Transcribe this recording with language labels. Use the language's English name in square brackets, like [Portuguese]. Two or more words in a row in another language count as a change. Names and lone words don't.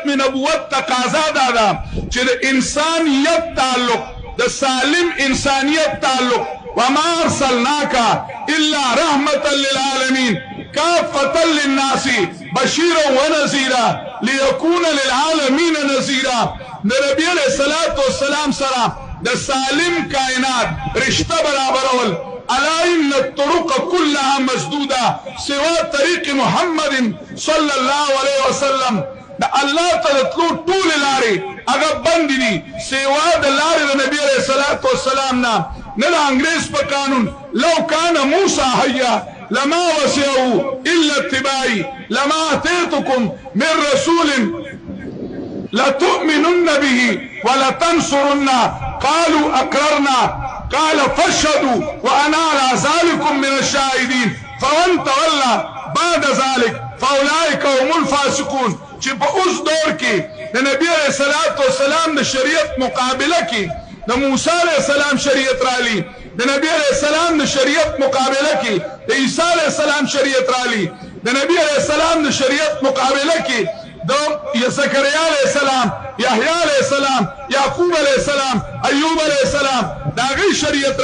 [Pashto] ختم نبوت تقاضا دادا چې د انسانیت تعلق د سالم انسانیت تعلق [Arabic] وما ارسلناك الا رحمة للعالمين كافة للناس بشيرا ونذيرا ليكون للعالمين نذيرا [Pashto] نبی [Arabic] علیہ الصلوۃ والسلام [Pashto] سره د سالم کائنات رشتہ برابرول [Arabic] الا ان الطرق كلها مسدوده سوى طريق محمد صلى الله عليه وسلم [Pashto] دا الله تعالی ټول لارې هغه بند دي سوا د لارې د نبی [Arabic] علیہ الصلوۃ والسلام [Pashto] نه د انګریز په قانون [Arabic] لو كان موسى حيا لما وسعه الا اتباعي لما اتيتكم من رسول لتؤمنن به ولتنصرن قالوا اقررنا قال فاشهدوا وانا على ذلك من الشاهدين فمن تولى بعد ذلك فاولئك هم الفاسقون [Pashto] چې په اوس دور کې د نبی علیہ الصلوۃ والسلام د شریعت مقابله کې د موسی [Arabic] علیہ السلام [Pashto] شریعت رالی د نبی [Arabic] علیہ السلام [Pashto] د شریعت مقابله کې د عیسی [Arabic] علیہ السلام [Pashto] شریعت رالی د نبی [Arabic] علیہ السلام [Pashto] د شریعت مقابله کې د زکریا [Arabic] علیہ السلام [Pashto] یحیی [Arabic] علیہ السلام [Pashto] یعقوب [Arabic] علیہ السلام [Pashto] ایوب [Arabic] علیہ السلام [Pashto] داغی شریعت